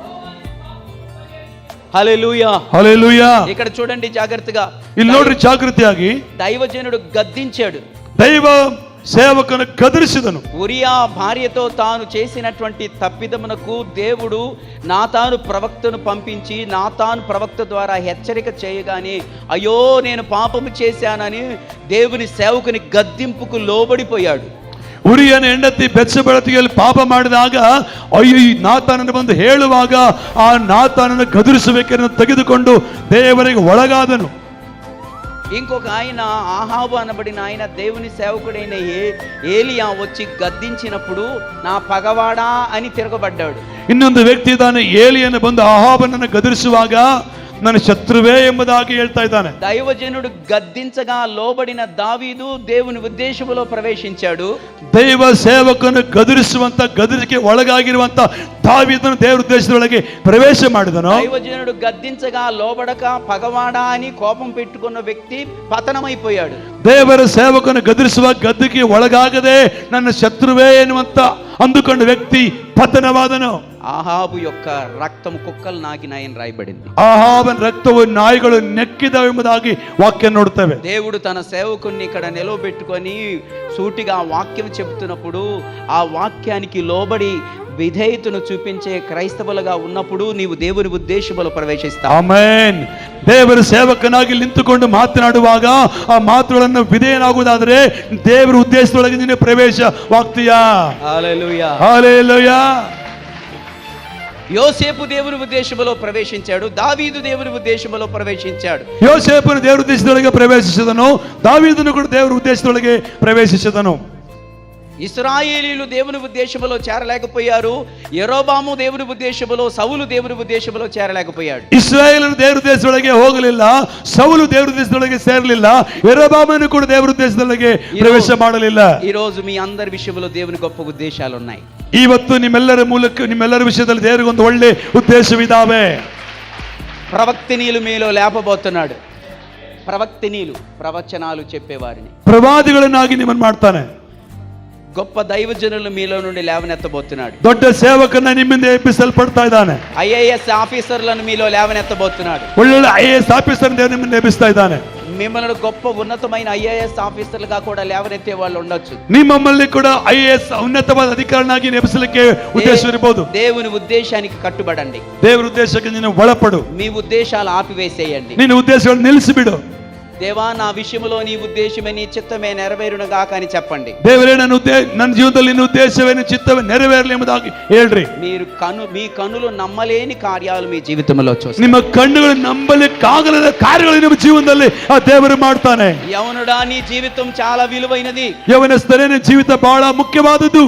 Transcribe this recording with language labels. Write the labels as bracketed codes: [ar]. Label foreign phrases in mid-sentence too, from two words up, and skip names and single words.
[te] హల్లెలూయా. హల్లెలూయా. ఇక్కడ చూడండి జాగ్రత్తగా. [kn] ಇಲ್ಲಿ ನೋಡ್ರಿ ಜಾಗೃತಿಯಾಗಿ [te] దైవజనుడు గద్దించాడు. [kn] ದೈವ ಸೇವಕನು ಗದರಿಸಿದನು. [te] ఉరియా భార్యతో తాను చేసినటువంటి తప్పిదమునకు దేవుడు నాతాను ప్రవక్తను పంపించి నాతాను ప్రవక్త ద్వారా హెచ్చరిక చేయగానే అయ్యో నేను పాపము చేశానని దేవుని సేవకుని గద్దింపుకు లోబడిపోయాడు. [kn] ಉರಿಯನ ಹೆಂಡತಿ ಬೆಚ್ಚಬೆಳತಿಯಲ್ಲಿ ಪಾಪ ಮಾಡಿದಾಗ ಅಯ್ಯೋ ಈ ನಾತಾನನ್ನು ಬಂದು ಹೇಳುವಾಗ ಆ ನಾತಾನನ್ನು ಗದರಿಸಬೇಕೆಂದು ತೆಗೆದುಕೊಂಡು ದೇವರಿಗೆ ಒಳಗಾದನು. [te] ఇంకొక ఆయన ఆహాబు అనబడిన ఆయన దేవుని సేవకుడైన ఏలియా వచ్చి గద్దించినప్పుడు నా పగవాడా అని తిరగబడ్డాడు. [kn] ಇನ್ನೊಂದು ವ್ಯಕ್ತಿ ಇದ್ದಾನೆ, ಏಲಿಯನು ಬಂದು ಆಹಾಬನನ್ನು ಗದರಿಸುವಾಗ ನನ್ನ ಶತ್ರುವೇ ಎಂಬುದಾಗಿ ಹೇಳ್ತಾ ಇದ್ದಾನೆ. [te] దైవజనుడు గద్దించగా లోబడిన దావీదు దేవుని ఉద్దేశములో ప్రవేశించాడు. [kn] ದೈವ ಸೇವಕನು ಗದರಿಕೆ ಒಳಗಾಗಿರುವಂತ ದಾವೀದನು ದೇವರ ಉದ್ದೇಶದೊಳಗೆ ಪ್ರವೇಶ ಮಾಡಿದನು. [te] దైవజనుడు గద్దించగా లోబడక పగవాడా అని కోపం పెట్టుకున్న వ్యక్తి పతనమైపోయాడు. [kn] ದೇವರ ಸೇವಕನು ಗದರಿಸುವ ಗದ್ದಿಗೆ ಒಳಗಾಗದೆ ನನ್ನ ಶತ್ರುವೇ ಎನ್ನುವಂತ ಅಂದುಕೊಂಡ ವ್ಯಕ್ತಿ ಪತನವಾದನು. [te] ఆహాబు యొక్క రక్తం కుక్కలు నాకినాయని రాయబడింది. [kn] ಆಹಾಬನ ರಕ್ತವು ನಾಯಿಗಳು ನೆಕ್ಕಿದವು ಎಂಬುದಾಗಿ ವಾಕ್ಯ ನೋಡುತ್ತೇವೆ. [te] దేవుడు తన సేవకుణ్ణి ఇక్కడ నిలవబెట్టుకొని సూటిగా వాక్యం చెబుతున్నప్పుడు ఆ వాక్యానికి లోబడి విధేయతను చూపించే క్రైస్తవులుగా ఉన్నప్పుడు నీవు దేవుని ఉద్దేశములో ప్రవేశిస్తావు. [kn] ಆಮೆನ್. ದೇವರ ಸೇವಕನಾಗಿ ನಿಂತುಕೊಂಡು ಮಾತನಾಡುವಾಗ ಆ ಮಾತುಗಳನ್ನು ವಿಧೇಯನಾಗುವುದಾದರೆ ದೇವರ ಉದ್ದೇಶದೊಳಗೆ ನೀನು ಪ್ರವೇಶವಾಗ್ತೀಯಾ. [te] హల్లెలూయా. హల్లెలూయా. యోసేపు దేవుని ఉద్దేశములో ప్రవేశించాడు. దావీదు దేవుని ఉద్దేశములో ప్రవేశించాడు. [kn] ಯೋಸೇಫನು ದೇವರ ಉದ್ದೇಶದೊಳಗೆ ಪ್ರವೇಶಿಸಿದನು. ದಾವೀದನು ಕೂಡ ದೇವರ ಉದ್ದೇಶದೊಳಗೆ ಪ್ರವೇಶಿಸಿದನು. [te] ఇశ్రాయేలీలు దేవుని ఉద్దేశములో చేరలేకపోయారు. యెరోబాము దేవుని ఉద్దేశములో, సౌలు దేవుని ఉద్దేశములో చేరలేకపోయాడు. [kn] ಇಸ್ರಾಯೇಲರು ದೇವರ ಉದ್ದೇಶದೊಳಗೆ ಹೋಗಲಿಲ್ಲ, ಸೌಲು ದೇವರ ಉದ್ದೇಶದೊಳಗೆ ಸೇರಲಿಲ್ಲ, ಯೆರೋಬಾಮನು ಕೂಡ ದೇವರ ಉದ್ದೇಶದೊಳಗೆ ಪ್ರವೇಶ ಮಾಡಲಿಲ್ಲ. [te] ఈ రోజు మీ అందరి విషయంలో దేవుని గొప్ప ఉద్దేశాలు ఉన్నాయి. [kn] ಇವತ್ತು ನಿಮ್ಮೆಲ್ಲರ ಮೂಲಕ ನಿಮ್ಮೆಲ್ಲರ ವಿಷಯದಲ್ಲಿ ದೇವರಿಗೆ ಒಂದು ಒಳ್ಳೆ ಉದ್ದೇಶವಿದಾವೆ. [te] ప్రవక్తనీయులు మీలో లేపబోతున్నాడు. ప్రవక్తనీయులు ప్రవచనాలు చెప్పేవారిని, [kn] ಪ್ರವಾದಿಗಳನ್ನಾಗಿ ನಿಮ್ಮನ್ನು ಮಾಡ್ತಾನೆ. [te] గొప్ప దైవజనులు మీలో నుండి లేవనెత్తబోతున్నాడు. [kn] ದೊಡ್ಡ ಸೇವಕನ್ನ ನಿಮ್ಮಿಂದ ಎಬ್ಬಿಸಲ್ಪಡ್ತಾ ಇದ್ದಾನೆ. [te] ఐఏఎస్ ఆఫీసర్లను మీలో లేవనెత్తబోతున్నాడు. [kn] ಒಳ್ಳೊಳ್ಳೆ IAS ಆಫೀಸರ್ ದೇವರು ನಿಮ್ಮನ್ನು ಎಬ್ಬಿಸ್ತಾ ಇದ್ದಾನೆ. [te] మిమ్మల్ని గొప్ప ఉన్నతమైన ఐఏఎస్ ఆఫీసర్లుగా కూడా లేవనెత్తే వాళ్ళు ఉండొచ్చు. [kn] ನಿಮ್ಮಲ್ಲಿ ಕೂಡ IAS ಉನ್ನತವಾದ ಅಧಿಕಾರನಾಗಿ ಎಬ್ಬಿಸಲಿಕ್ಕೆ ಉದ್ದೇಶವಿರಬಹುದು. [te] దేవుని ఉద్దేశానికి కట్టుబడండి. [kn] ದೇವರ ಉದ್ದೇಶಕ್ಕೆ ನೀನು ಒಳಪಡು. [te] మీ ఉద్దేశాలు ఆపివేసేయండి. [kn] ನಿನ್ನ ಉದ್ದೇಶಗಳನ್ನು ನಿಲ್ಲಿಸಿಬಿಡು. [te] దేవా, నా విషయంలో నీ ఉద్దేశమే నీ చిత్తమే నెరవేరును గాక అని చెప్పండి. [kn] ದೇವರೇ, ನನ್ನ ಜೀವನದಲ್ಲಿ ನಿನ್ನ ಉದ್ದೇಶವೇ ನಿನ್ನ ಚಿತ್ತವೇ ನೆರವೇರಲಿ ಎಂಬುದಾಗಿ ಹೇಳ್ರಿ. [te] మీ కనులు నమ్మలేని కార్యాలు మీ జీవితంలో చూస్తారు. [kn] ನಿಮ್ಮ ಕಣ್ಣುಗಳು ನಂಬಲಿಕ್ಕಾಗದ ಕಾರ್ಯಗಳು ನಿಮ್ಮ ಜೀವನದಲ್ಲಿ ಆ ದೇವರು ಮಾಡ್ತಾನೆ. [te] యవనుడా, నీ జీవితం చాలా విలువైనది. [kn] ಯೌವನಸ್ಥರೇ, ನಿನ್ನ ಜೀವಿತ ಬಹಳ ಮುಖ್ಯವಾದದ್ದು.